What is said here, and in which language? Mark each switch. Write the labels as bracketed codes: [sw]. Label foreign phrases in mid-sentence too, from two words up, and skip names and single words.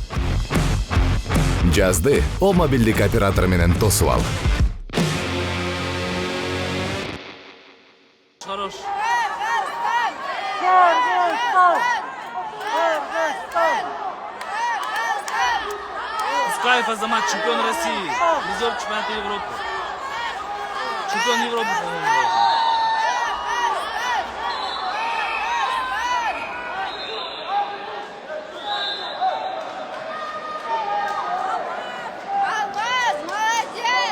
[ky] Жазды О мобилдик оператору менен тосуп ал. [ru] Хорош. Kırgızistan. Kırgızistan. Ускаев Азамат, чемпион России. Призер чемпионата Европы. Чемпион Европы, по-моему. Алмаз, молодец!